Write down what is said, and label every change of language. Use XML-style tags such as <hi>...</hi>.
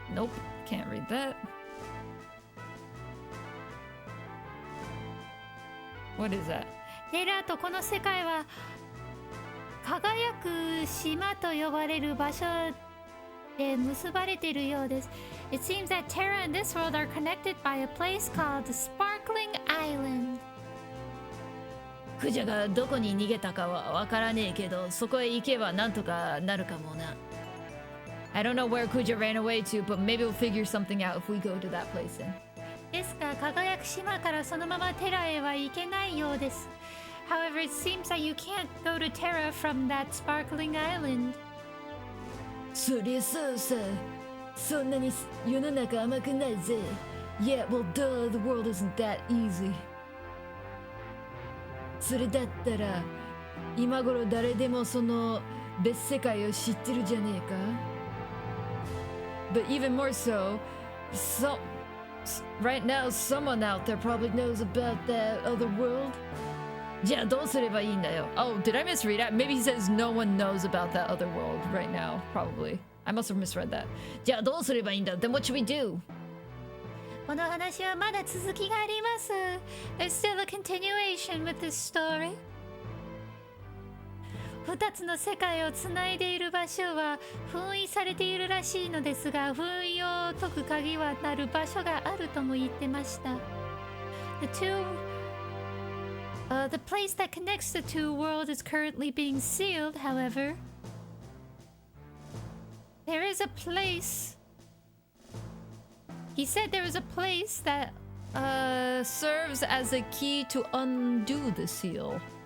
<en>Nope, can't read that. What is that?</en> <ja>テラとこの世界は輝く島と呼ばれる場所で結ばれているようです。</ja> <en>It seems that Terra and this world are connected by a place called the Sparkling Island.</en> <ja>クジャがどこに逃げたかはわからねえけど、そこへ行けばなんとかなるかもな。</ja> <en>I don't know where Kuja ran away to, but maybe we'll figure something out if we go to that place then.</en> <ja>ですが輝く島からそのままテラへは行けないようです。</ja> <en>However, it seems that you can't go to Terra from that sparkling island.</en> <ja>そりゃそうさ。そんなに世の中甘くないぜ。</ja> <en>Yeah, well, duh, the world isn't that easy.</en> <ja>それだったら、今頃誰でもその別世界を知ってるじゃねえか。</ja> <en>But even more so, right now, someone out there probably knows about that other world.</en> <ja>じゃあどうすればいいんだよ。</ja> <en>Oh, did I misread that? Maybe he says no one knows about that other world right now, probably. I must have misread that.</en> <ja>じゃあどうすればいいんだ</ja> <en>Then what should we do?</en> <ja>この話はまだ続きがあります。</ja> <en>There's still a continuation with this story.</en> <ja>2つの世界をつないでいる場所は封印されているらしいのですが、封印を解く鍵はなる場所があるとも言ってました。</ja> <en>The place that connects the two worlds is currently being sealed, however. There is a place. He said there is a place that serves as a key to undo the seal.</en>